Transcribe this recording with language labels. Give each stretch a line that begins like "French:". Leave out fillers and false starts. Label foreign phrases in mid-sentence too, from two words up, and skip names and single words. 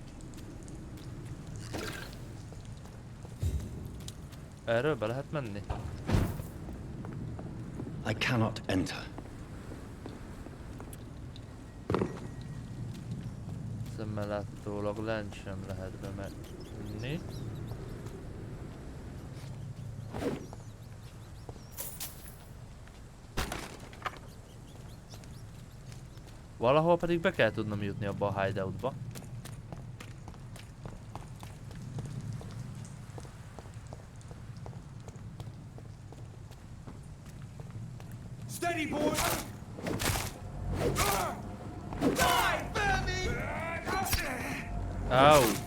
Hungarian: Erről be lehet menni?
English: I cannot enter.
Hungarian: Szemmel láthatólag lent sem lehet bemenni. Valahol pedig be kell tudnom jutni abba a hideoutba.
English: Steady, boy! Die, baby! Au!